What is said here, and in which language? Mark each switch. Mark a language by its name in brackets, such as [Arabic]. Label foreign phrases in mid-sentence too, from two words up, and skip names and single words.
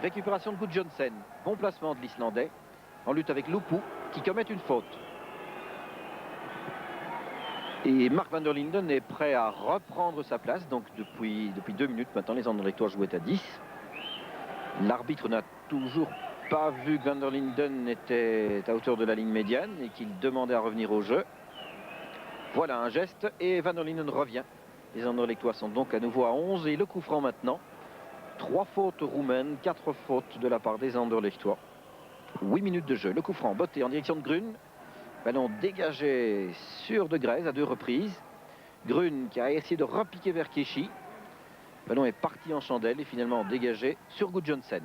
[French] Récupération de Gudjohnsen. Bon placement de l'Islandais en lutte avec Lupu qui commet une faute. Et Mark van der Linden est prêt à reprendre sa place. Donc depuis 2 minutes maintenant, les Anderlechtois jouaient à 10. L'arbitre n'a toujours pas vu que van der Linden était à hauteur de la ligne médiane et qu'il demandait à revenir au jeu. Voilà un geste et van der Linden revient. Les Anderlechtois sont donc à nouveau à 11 et le coup franc maintenant. 3 fautes roumaines, 4 fautes de la part des Anderlechtois. 8 minutes de jeu. Le coup franc botté en direction de Grun. Ballon dégagé sur De Grez à 2 reprises. Grun qui a essayé de repiquer vers Keshi. Ballon est parti en chandelle et finalement dégagé sur Gudjohnsen.